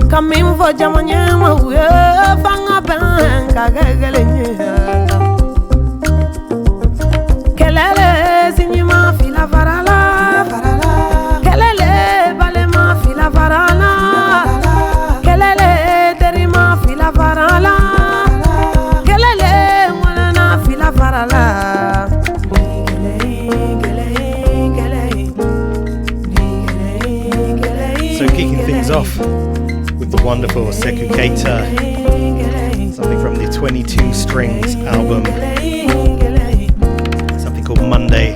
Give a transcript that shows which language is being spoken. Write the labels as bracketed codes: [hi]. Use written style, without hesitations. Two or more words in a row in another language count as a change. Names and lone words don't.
[bm] fo jamanya ma uye fanga banka gegelenye kelele sinyima fila farala kelele balema fila farala kelele terima fila farala kelele mwana fila farala. [en] So kicking things off with the wonderful Sekou Keita, something from the 22 Strings album, something called Monday.